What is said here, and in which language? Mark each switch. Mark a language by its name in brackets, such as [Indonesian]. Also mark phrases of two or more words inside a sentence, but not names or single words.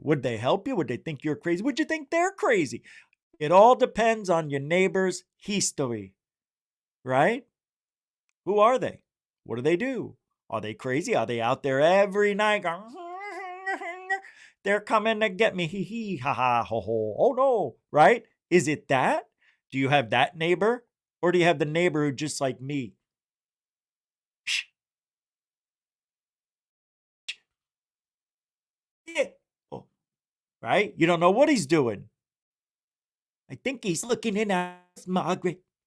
[English] Would they help you? Would they think you're crazy? Would you think they're crazy? It all depends on your neighbor's history, right? Who are they? What do they do? Are they crazy? Are they out there every night going, they're coming to get me, hee hee, ha ha, ho ho, oh no, right? Is it that? Do you have that neighbor? Or do you have the neighbor who just like me? Oh, right? You don't know what he's doing. I think he's looking in at us, Margaret.